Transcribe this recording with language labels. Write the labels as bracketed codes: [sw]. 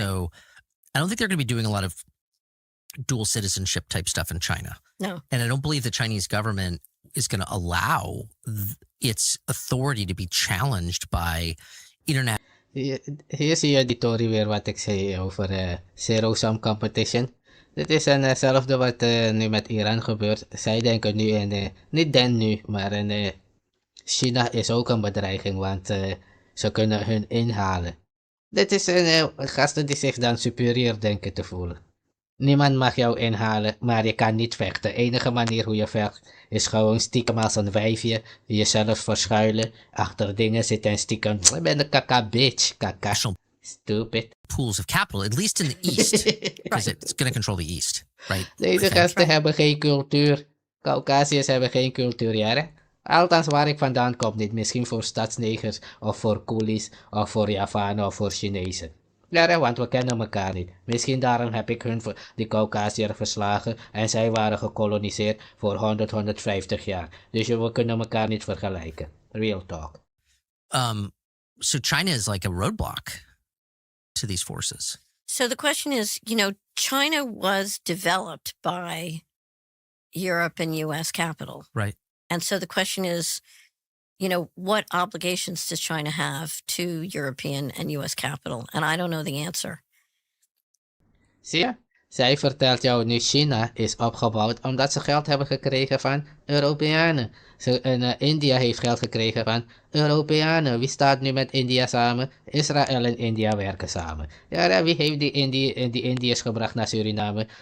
[en] So I don't think they're going to be doing a lot of dual citizenship type stuff in China. No. And I don't believe the Chinese government is going to allow its authority to be challenged by international. [nl] Hier zie je die Tory weer wat ik zei over zero-sum competition. Dit is hetzelfde wat nu met Iran gebeurt. Zij denken nu niet nu, maar China is ook een bedreiging, want ze kunnen hun inhalen. Dit is gasten die zich dan superieur denken te voelen. Niemand mag jou inhalen, maar je kan niet vechten. De enige manier hoe je vecht is gewoon stiekem als een wijfje, jezelf verschuilen, achter dingen zitten en stiekem. Ik ben een kaka bitch, kaka. [en] Stupid. Pools of capital, at least in the East, because it's going to control the East, right? [nl] Deze gasten hebben geen cultuur. Caucasiërs hebben geen cultuur, ja. Althans waar ik vandaan kom niet. Misschien voor stadsnegers, of voor coolies, of voor Javanen, of voor Chinezen. Ja, want we kennen elkaar niet. Misschien daarom heb ik die Caucasiër verslagen en zij waren gekoloniseerd voor 150 jaar. Dus we kunnen elkaar niet vergelijken. [en] Real talk. So China is like a roadblock to these forces. So the question is, China was developed by Europe and U.S. capital. Right. And so the question is, what obligations does China have to European and U.S. capital? And I don't know the answer. [nl] Zie je? Zij vertelt jou nu China is opgebouwd omdat ze geld hebben gekregen van Europeanen. India heeft geld gekregen van Europeanen. Wie staat nu met India samen? Israël en India werken samen. Ja, wie heeft die Indiërs gebracht naar Suriname?